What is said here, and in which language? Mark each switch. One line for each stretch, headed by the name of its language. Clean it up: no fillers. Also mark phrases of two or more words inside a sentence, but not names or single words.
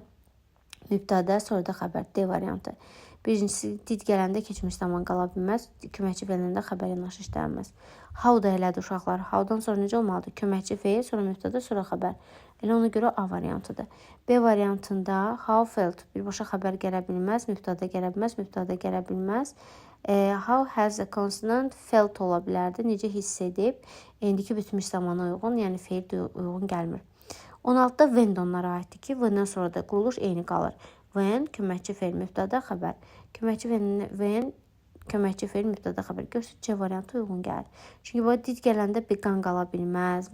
Azerbaijani: Mübtəda, sonra da xəbər. D variantı. Birincisi, did gələndə keçmiş zaman qala bilməz. Köməkçi fe'llə xəbər yanaşı işlənməz. How da elədi uşaqlar. How-dan sonra necə olmalıdır? Köməkçi fe'l, sonra mübtəda, sonra xəbər. Elə ona görə A variantıdır. B variantında
English: how felt
Azerbaijani: birbaşa xəbər gələ bilməz, mübtəda gələ bilməz, mübtəda gələ bilməz.
English: How has a consonant felt
Azerbaijani: ola bilərdi. Necə hiss edib? İndiki bitmiş zamana uyğun, yəni fe'l uyğun gəlmir. 16-da when də onlara aiddir ki, when-dən sonra da quruluş eyni qalır. When, köməkçi fe'l, mübtəda, xəbər. When, köməkçi fe'l, mübtəda, xəbər. Görürsünüz, C variantı uyğun gəlir. Çünki bu did gələndə began qala bilməz.